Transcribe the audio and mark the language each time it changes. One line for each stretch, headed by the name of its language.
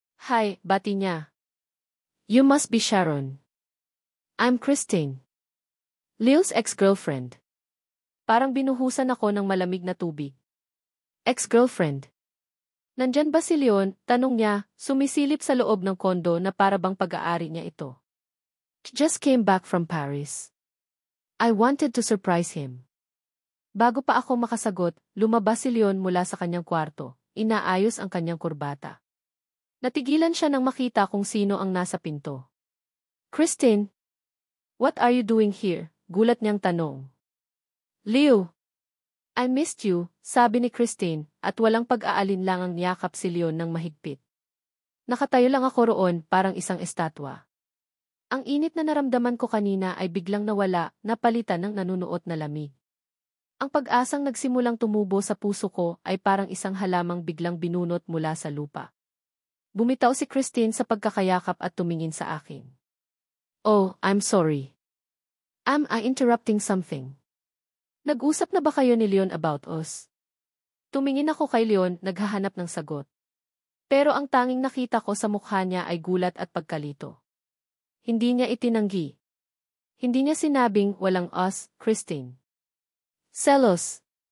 English: "Hi,"
Filipino: bati niya.
English: "You must be Sharon." "I'm Christine. Leo's ex-girlfriend."
Filipino: Parang binuhusan ako ng malamig na tubig. "Ex-girlfriend? Nandyan ba si Leon?" tanong niya, sumisilip sa loob ng kondo na parabang pag-aari niya ito.
English: "Just came back from Paris. I wanted to surprise him."
Filipino: Bago pa ako makasagot, lumabas si Leon mula sa kanyang kwarto, inaayos ang kanyang kurbata. Natigilan siya nang makita kung sino ang nasa pinto.
English: "Christine, what are you doing here?"
Filipino: gulat niyang tanong.
English: "Leo, I missed you,"
Filipino: sabi ni Christine, at walang pag-aalinlangang niyakap si Leon ng mahigpit. Nakatayo lang ako roon parang isang estatwa. Ang init na naramdaman ko kanina ay biglang nawala, napalitan ng nanunuot na lamig. Ang pag-asang nagsimulang tumubo sa puso ko ay parang isang halamang biglang binunot mula sa lupa. Bumitaw si Christine sa pagkakayakap at tumingin sa akin.
English: "Oh, I'm sorry. Am I interrupting something?
Filipino: Nag-usap na ba kayo ni Leon
English: about us?"
Filipino: Tumingin ako kay Leon, naghahanap ng sagot. Pero ang tanging nakita ko sa mukha niya ay gulat at pagkalito. Hindi niya itinanggi. Hindi niya sinabing walang us, Christine. "Selos.